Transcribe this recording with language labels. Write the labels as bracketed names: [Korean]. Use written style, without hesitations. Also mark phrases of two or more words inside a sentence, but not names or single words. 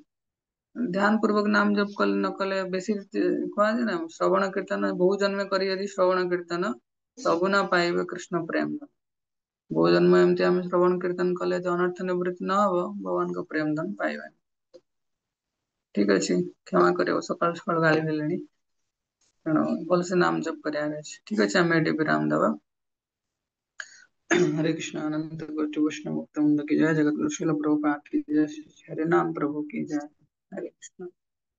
[Odia] ଧ୍ୟାନ ପୂର୍ବକ ନାମ ଜପ କଲେ ନ କଲେ ବେଶୀ କୁହାଯାଏ ନା, ଶ୍ରବଣ କୀର୍ତ୍ତନ ବହୁ ଜନ୍ମେ କରି ଯଦି ଶ୍ରବଣ କୀର୍ତ୍ତନ ସବୁ ନ ପାଇବେ କୃଷ୍ଣ ପ୍ରେମ। ବହୁ ଜନ୍ମ ଏମିତି ଆମେ ଶ୍ରବଣ କୀର୍ତ୍ତନ କଲେ ଯେ ଅନର୍ଥ ନିବୃତ୍ତି ନହବ, ଭଗବାନଙ୍କ ପ୍ରେମ ଧନ ପାଇବାନି। ଠିକ ଅଛି, କ୍ଷମା କରିବ ସକାଳୁ ସକାଳୁ ଗାଳି ଦେଲେଣି। ତେଣୁ ଭଲସେ ନାମ ଜପ କରିବାର ଅଛି। ଠିକ ଅଛି, ଆମେ ଏଠି ବିରାମ ଦବା। [Hindi] हरे कृष्णा अनंत कोटि वैष्णव भक्त वृंद की जय, जगत गुरु श्रील प्रभुपाद की जय, श्री हरि नाम प्रभु की जय। हरे कृष्णा।